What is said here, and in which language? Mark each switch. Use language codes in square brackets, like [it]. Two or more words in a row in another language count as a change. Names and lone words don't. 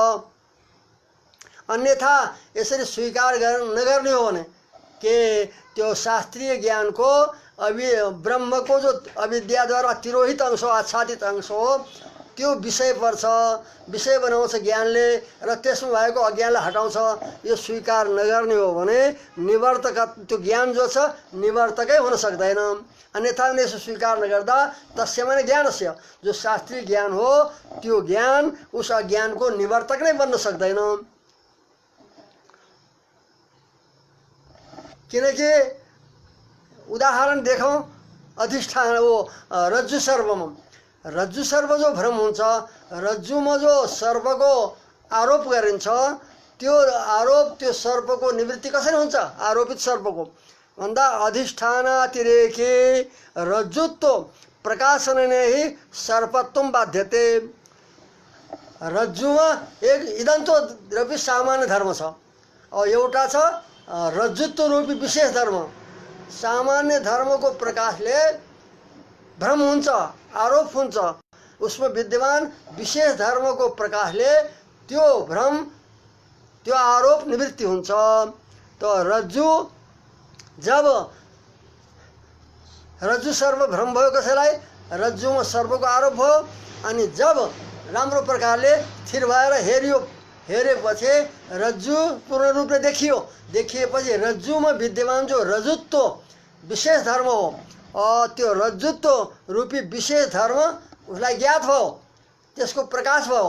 [ne] अन्यथा यसरी स्वीकार नगर्ने हो भने के त्यो शास्त्रीय ज्ञानको ब्रह्मको जो अविद्याद्वारा तिरोहित अंश हो, आच्छादित अंश हो, त्यो विषय पर्छ, विषय बनाउँछ ज्ञानले र त्यसमा भएको अज्ञानलाई हटाउँछ। यो स्वीकार नगर्ने हो भने निवर्तक त्यो ज्ञान जो छ निवर्तकै हुन सक्दैन। अन्यथा यसो स्वीकार नगर्दा तस्य माने ज्ञानस्य जो शास्त्रीय ज्ञान हो त्यो ज्ञान उस अज्ञानको निवर्तक नै बन्न सक्दैन। किनकि उदाहरण देखौँ, अधिष्ठान वो रज्जु सर्वम, रज्जु सर्व जो भ्रम हुन्छ, रज्जुमा जो सर्पको आरोप गरिन्छ, त्यो आरोप त्यो सर्पको निवृत्ति कसरी हुन्छ? आरोपित सर्पको भन्दा अधिष्ठानातिरेके रज्जुत्व प्रकाशनले ही [sa] सर्पत्वम बाध्यते। [ne] रज्जुमा एक इदन्तो रूपी सामान्य धर्म छ, और एउटा छ रज्जुत्व रूपी विशेष धर्म। सामान्य धर्मको प्रकाशले भ्रम हुन्छ, आरोप हुन्छ, उसमें विद्यमान विशेष धर्मको प्रकाशले त्यो भ्रम त्यो आरोप निवृत्ति हुन्छ। तो रज्जु जब रज्जु सर्व भ्रम भयो कसैलाई, रज्जुमा सर्वको आरोप भयो, अनि जब राम्रो प्रकारले स्थिर भएर हेरेपछि रज्जु पूर्ण रूपले देखियो, देखिएपछि रज्जुमा विद्यमान जो रज्जुत्व विशेष धर्म हो, त्यो रज्जुत्व रूपी विशेष धर्म उसलाई ज्ञात भयो, त्यसको प्रकाश भयो।